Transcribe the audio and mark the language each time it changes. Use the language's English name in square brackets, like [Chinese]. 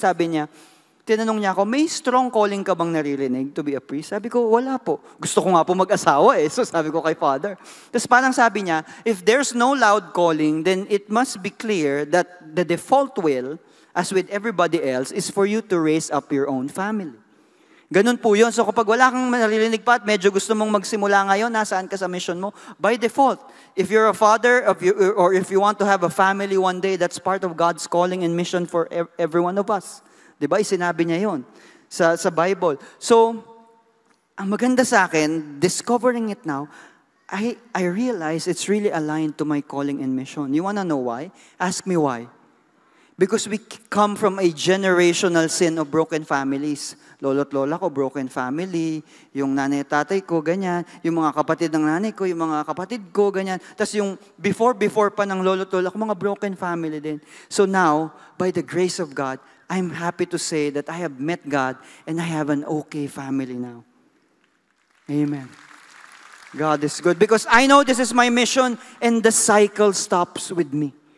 [Filipino] Sabi niya, tinanong niya ako, may [English] strong calling [Filipino] ka bang naririnig [English] to be a priest? [Filipino] Sabi ko, wala po. Gusto ko nga po mag-asawa eh. So sabi ko kay Father. Tapos parang sabi niya, [English] if there's no loud calling, then it must be clear that the default will, as with everybody else, is for you to raise up your own family. [Filipino] Ganun po yun. So kapag wala kang naririnig pa at medyo gusto mong magsimula ngayon, nasaan ka sa mission mo? [English] By default, if you're a father, or if you want to have a family one day, that's part of God's calling and mission for every one of us. [Filipino] Diba? Sinabi niya yun sa Bible. [English] So, [Filipino] ang maganda sa akin, [English] discovering it now, I realize it's really aligned to my calling and mission. You wanna know why? Ask me why. Because we come from a generational sin of broken families. [Filipino] Lolo't lola ko, broken family. Yung nanay at tatay ko, ganyan. Yung mga kapatid ng nanay ko, yung mga kapatid ko, ganyan. Tapos yung before pa ng lolo't lola ko, mga broken family din. [English] So now, by the grace of God, I'm happy to say that I have met God and I have an okay family now. Amen. God is good because I know this is my mission and the cycle stops with me.